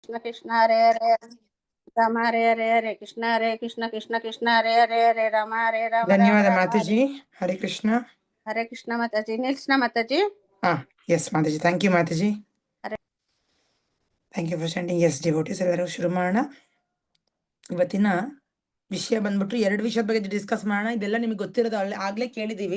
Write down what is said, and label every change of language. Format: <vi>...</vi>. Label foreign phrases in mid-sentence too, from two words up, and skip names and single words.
<sa>ಕೃಷ್ಣ ಕೃಷ್ಣ ಹರೇ ಹರೇ ರಾಮ ಹರೇ ಹರೇ ಹರೇ ಕೃಷ್ಣ ಕೃಷ್ಣ ಕೃಷ್ಣ ಹರೇ ಹರೇ ಹರೇ ರಾಮ ಹರೇ ರಾಮ</sa> <kn>ಧನ್ಯವಾದ ಮಾತಾಜಿ.</kn> <sa>ಹರೇ ಕೃಷ್ಣ. ಹರೇ ಕೃಷ್ಣ</sa> <kn>ಮಾತಾಜಿ. ನಿಲ್ಸ್ನ ಮಾತಾಜಿ.</kn> <en>Yes mataji. Thank you mataji.</en> <sa>ಹರೇ</sa> <en>Thank you for sending. Yes devotees,</en> <kn>ಎಲ್ಲರೂ ಶುರು ಮಾಡೋಣ. ಇವತ್ತಿನ ವಿಷಯ ಬಂದ್ಬಿಟ್ಟು 2 ವಿಷಯದ ಬಗ್ಗೆ ಡಿಸ್ಕಸ್ ಮಾಡೋಣ. ಇದೆಲ್ಲ ನಿಮಗೆ ಗೊತ್ತಿರೋದು, ಆಗ್ಲೇ ಕೇಳಿದೀವಿ.</kn>